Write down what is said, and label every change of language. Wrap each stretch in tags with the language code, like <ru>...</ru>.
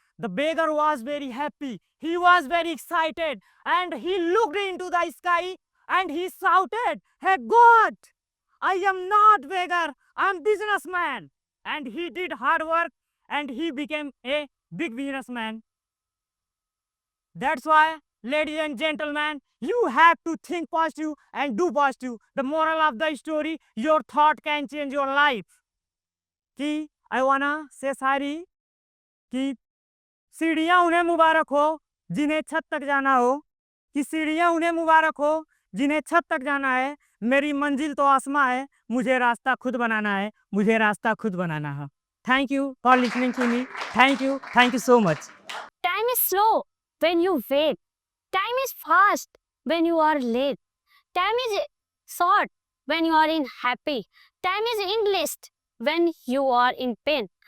<en>The beggar was very happy. He was very excited and he looked into the sky and he shouted, hey God, I am not beggar, I am businessman. And he did hard work and he became a big businessman. That's why, ladies and gentlemen, you have to think positive and do positive. The moral of the story, your thought can change your life.</en> <hi>कि</hi> <en>I wanna say</en> <hi>सारी कि सीढ़ियाँ उन्हें मुबारक हो जिन्हें छत तक जाना हो, कि सीढ़ियाँ उन्हें मुबारक हो जिन्हें छत तक जाना है. मेरी मंजिल तो आसमां है, मुझे रास्ता खुद बनाना है, मुझे रास्ता खुद बनाना है.</hi> <en>Thank you for listening to me. Thank you so much. Time is slow when you wait. Time is fast when you are late. Time is short when you are in happy. Time is endless when you are in pain.</en>